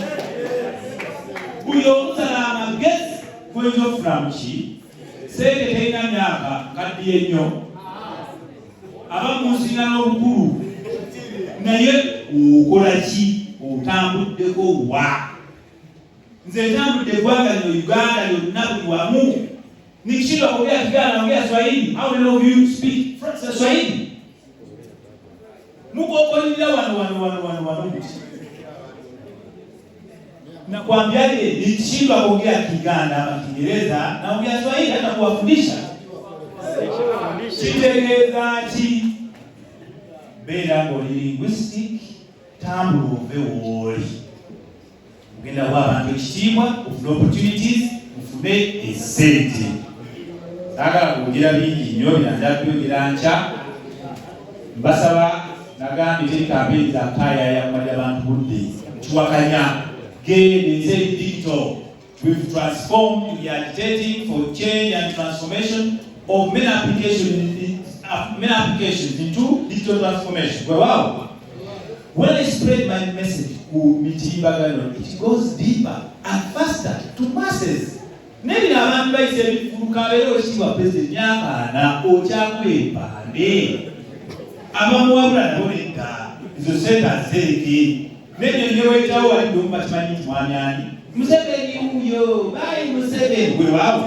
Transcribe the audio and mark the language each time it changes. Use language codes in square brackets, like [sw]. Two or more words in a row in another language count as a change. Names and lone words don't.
[lg] Buli omusala amagezi gw'oyinza okufuna mu ki? Ssente terina myaka nkaddiye nnyo. Abamusinga n'obukulu naye okola ki? Otambuddeko wa? Nze ntambudde eggwanga lino Uganda lyonna buli wamu. [sw] Nikishindwa kuongea Kiganda naongea Swahili. [en] How many of you speak Swahili? [lg] Muko okolira wano. [sw] Nakwambiaje nikishindwa kuongea Kiganda ama Kiingereza naongea Swahili hata kuwafundisha. [lg] Kitegeeza ki? Beera ng'oli linguistic tambula ove wooli. Mugenda wa abantu ekitiibwa, ofune opportunities, ofune essente. Saagala kwogera bingi nnyo byanjala byogera nkya. Mbasaba nagambye teri kampeyini za kaayaya kumalira abantu budde. Kiwakanya genda eri digital. [en] We've transformed, we are agitating for change and transformation of many applications into digital transformation. Wow. When I spread my message, it goes deeper and faster to masses. [lg] Maybe abantu bayise ebifuuka leero ekitiibwa president myaka 4 okyakwepande. Abamuwabula nabo nedda ezo ssente azireke. Nebyo nneweetawo walidde omu bakimanyi nti mwami ani Museveni wuyo bayi Museveni weewaawo.